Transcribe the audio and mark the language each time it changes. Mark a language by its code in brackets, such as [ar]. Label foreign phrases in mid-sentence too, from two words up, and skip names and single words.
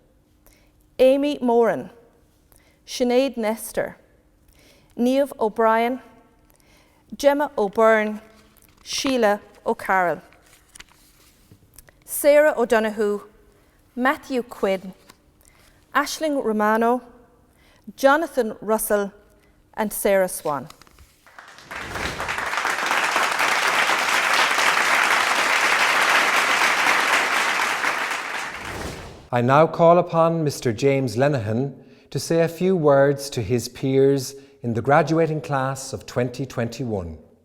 [en] Amy Moran, Sinead Nestor, Niamh O'Brien, Gemma O'Byrne, Sheila O'Carroll, Sarah O'Donoghue, Matthew Quinn, Aisling Romano, Jonathan Russell, and Sarah Swan. I now call upon Mr. James Lenihan to say a few words to his peers in the graduating class of 2021.